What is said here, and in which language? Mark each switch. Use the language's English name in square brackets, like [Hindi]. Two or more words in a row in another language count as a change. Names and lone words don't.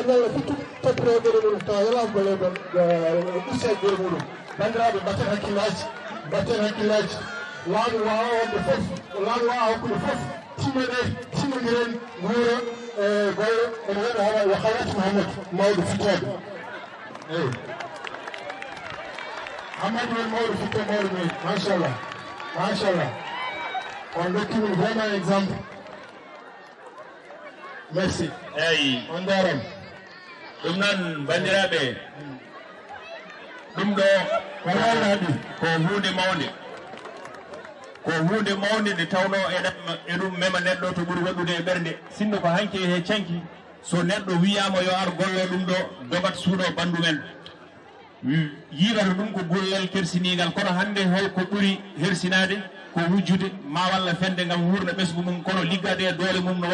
[Fula] galle fittude toppito gueɗe muɗum tawa yala ko golle ɓusse gueɗe muɗum bandiraɓe mbatten hakkillaji laamu wawa wonde foof laamu wawa hokkude foof timodiren guura e golle ene waɗi hawa yo Hawat Mouhamadou mawɗo fittoɓe eyyi Hamadou won mawɗo fitto mawɗo mairie machallah on dokkimin [French] vraiment exemple merci [Fula] eyyi on jarama ɗum noon bandiraɓe ɗum ɗo ko wawnaɗi ko hunde mawde nde tawno eɗum mema neɗɗo to ɓuuri waɗude e ɓernde sinno ko hanki he canki so neɗɗo wiyama yo ar gollo ɗum ɗo dogat suuɗo ɓandu men yiɗata ɗum ko gollal kersinigal kono hande holko ɓuuri hersinade ko wujjude ma walla fende gam wurna ɓesgu mum kono liggade e doole mum no